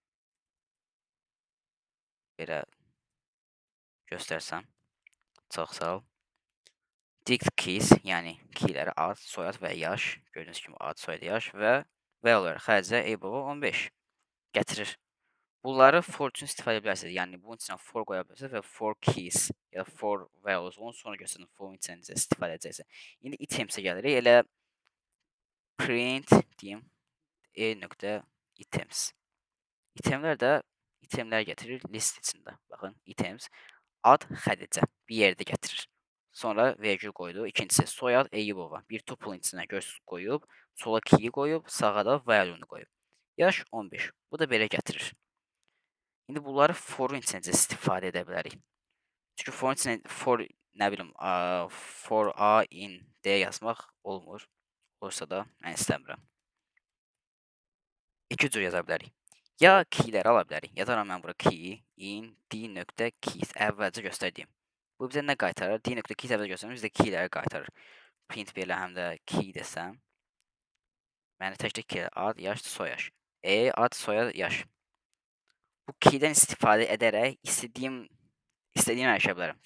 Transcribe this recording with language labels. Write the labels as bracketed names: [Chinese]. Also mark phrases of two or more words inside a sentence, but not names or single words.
[Azerbaijani] Belə göstərsəm. Çox sağ ol. [English] Dict keys, [Azerbaijani] yəni keyləri ad, soyad və yaş. Gördüyünüz kimi ad, soyad, yaş və value xərcə eybova 15 gətirir. Bunları for üçün istifadə edə bilərsiniz. Yəni bunun üçün for qoya bilərsiniz və [English] for keys [Azerbaijani] ya da [English] for values. [Azerbaijani] Onu sonra göstərin forun üçün necə istifadə edəcəksiniz. İndi itemsə gəlirik. Elə print deyim e.items. İtemlər də itemlər gətirir list içində. Baxın, items ad xədicə bir yerdə gətirir. Sonra vergül qoydu. İkincisi soyad Eyyubova. Bir tuple içinə qoyub, sola key qoyub, sağa da value-nu qoyub. Yaş 15. Bu da belə gətirir. İndi bunları forun içində istifadə edə bilərik. Çünki forun içində nə bilim, [English] for a in d [Azerbaijani] yazmaq olmur. Olursa da mən istəmirəm. İki cür yaza bilərik. Ya keyləri ala bilərik. Yazaram mən bura [English] key in d.keys [Azerbaijani] əvvəlcə göstərdiyim. Bu bizə nə qaytarır? D.keys əvvəlcə göstərir, bizə keyləri qaytarır. Print belə həm də key desəm. Yəni təkcə key ad, yaş, soyaş. Ad, soyad, yaş. Bu keydən istifadə edərək istədiyim ərişə bilərəm.